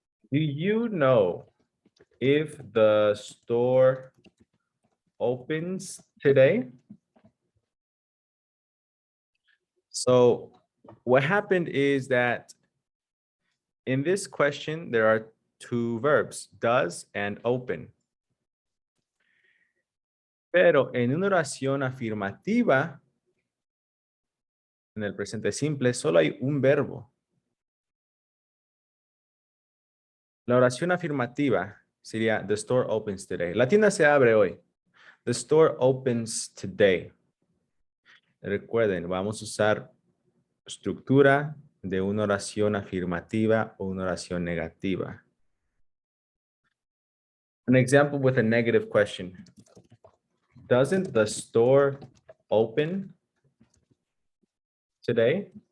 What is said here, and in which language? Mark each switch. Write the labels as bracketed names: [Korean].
[English] Do you know if the store opens today? So what happened is that in this question, there are two verbs, does and open. [Spanish] Pero en una oración afirmativa, en el presente simple, solo hay un verbo. La oración afirmativa sería [English] the store opens today. [Spanish] La tienda se abre hoy. [English] The store opens today. [Spanish] Recuerden, vamos a usar estructura de una oración afirmativa o una oración negativa. [English] An example with a negative question. Doesn't the store open today?